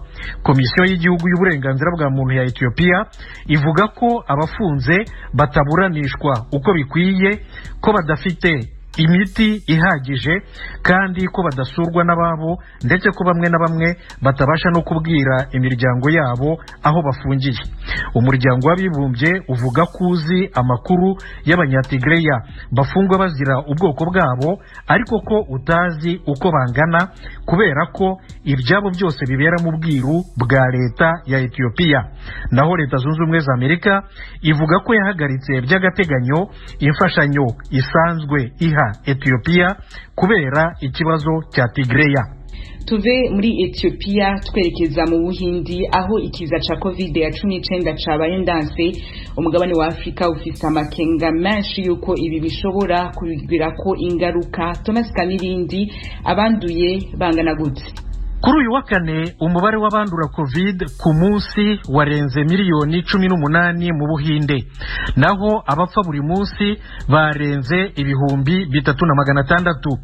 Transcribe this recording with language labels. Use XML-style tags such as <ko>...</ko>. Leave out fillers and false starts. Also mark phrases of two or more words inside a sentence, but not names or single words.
<rw>Komisiyo y'igihugu y'uburenganzira bwa muntu ya Ethiopia ivuga ko abafunze bataburanishwa uko bikwiye, ko badafite imiti ihagije kandi ko badasurwa n'ababo, ndetse ko bamwe na bamwe batabasha no kubwira imiryango yabo aho bafungiye. Umuryango w'abibumbye uvuga kuzi amakuru y'abanyatigray bafungwa bazira ubwoko bwabo, ariko ko utazi uko bangana kubera ko ibyabo byose bibera mu bwiru bwa leta ya Ethiopia. Naho Leta Zunze Ubumwe za Amerika ivuga ko yahagaritse by'agateganyo imfashanyo isanzwe iha Ethiopia kubera ikibazo cya Tigray.</rw> <rn>Tuve muri Ethiopia twerekeza mu Buhindi aho ikiza ca COVID-19 cabaye ndanse. Umugabane wa Afrika ufise amakenga menshi yuko ibi bishobora kugira ko ingaruka. Thomas Kamirindi, abanduye bangana gute?</rn> <rw>Kuri uyu wa kane umubare w'abandura COVID ku munsi warenze miliyoni 18 mu Buhinde, naho abapfa buri munsi barenze ibihumbi 3,600.</rw>